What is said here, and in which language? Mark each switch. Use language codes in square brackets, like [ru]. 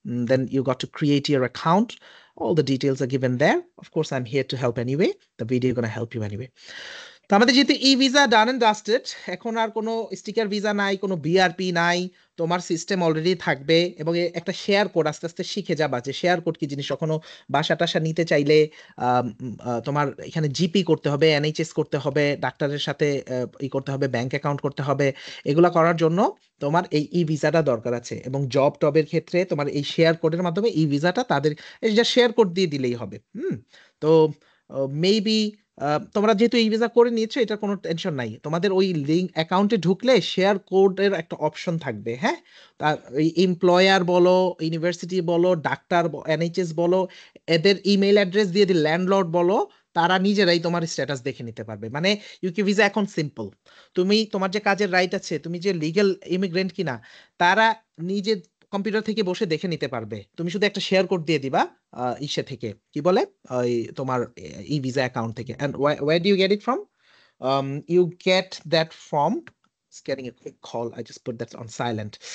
[en] Then you got to create your account. All the details are given there. Of course, I'm here to help anyway. The video is going to help you anyway. [bn] তো আমাদের যেহেতু ই visa [en] done and dusted, [bn] এখন আর কোনো sticker visa নাই, কোনো BRP নাই, তোমার system already থাকবে এবং একটা শেয়ার কোড আস্তে আস্তে শিখে যাবা যে শেয়ার কোড কি জিনিস। কখনো বাসা টাসা নিতে চাইলে তোমার এখানে জিপি করতে হবে, এনএইচএস করতে হবে, ডাক্তারের সাথে ই করতে হবে, ব্যাংক অ্যাকাউন্ট করতে হবে। এগুলা করার জন্য তোমার এই ই ভিসাটা দরকার আছে। এবং জব টবের ক্ষেত্রে তোমার এই শেয়ার কোডের মাধ্যমে ই ভিসাটা তাদের এই যা শেয়ার কোড দিয়ে দিলেই হবে। তো মেবি তোমরা যেহেতু এই ভিসা করে নিয়েছো, এটা কোনো টেনশন নাই। তোমাদের ওই লিঙ্ক অ্যাকাউন্টে ঢুকলে শেয়ার কোডের একটা অপশন থাকবে, হ্যাঁ। তার এই এমপ্লয়ার বলো, ইউনিভার্সিটি বলো, ডাক্তার, এনএইচএস বলো, এদের ইমেল অ্যাড্রেস দিয়ে দিলে, ল্যান্ডলর্ড বলো, তারা নিজেরাই তোমার স্ট্যাটাস দেখে নিতে পারবে। মানে ইউকে ভিসা এখন সিম্পল। তুমি তোমার যে কাজের রাইট আছে, তুমি যে লিগ্যাল ইমিগ্রেন্ট কিনা, তারা নিজে কম্পিউটার থেকে বসে দেখে নিতে পারবে। তুমি শুধু একটা শেয়ার কোড দিয়ে দিবা ইসে থেকে, কি বলে, ওই তোমার ই ভিসা অ্যাকাউন্ট থেকে। [en] and where do you get it from? You get that from, it's getting a quick call, I just put that on silent.